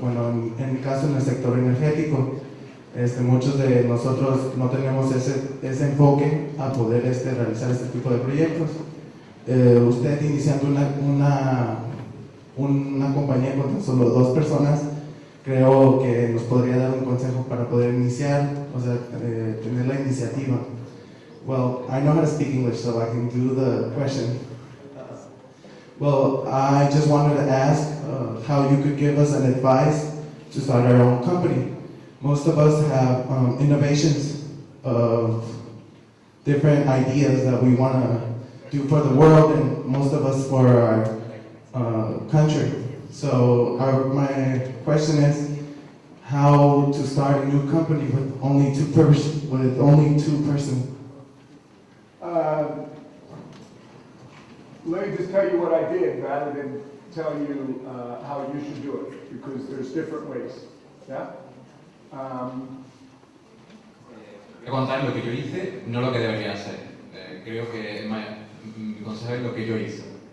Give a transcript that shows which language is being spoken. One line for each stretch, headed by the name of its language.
Spanish: Bueno, en mi caso, en el sector energético, muchos de nosotros no tenemos ese enfoque a poder realizar este tipo de proyectos. Usted iniciando una compañía con tan solo 2 personas, creo que nos podría dar un consejo para poder iniciar, o sea, tener la iniciativa.
English: Well, I know how to speak English, so I can do the question. Well, I just wanted to ask how you could give us an advice to start our own company. Most of us have innovations of different ideas that we want to do for the world, and most of us for our country. So my question is how to start a new company with only two persons. Let me just tell you what I did rather than tell you how you should do it, because there's different ways. Yeah?
Spanish: Voy a contar lo que yo hice, no lo que debería hacer. Creo que mi consejo es lo que yo hice.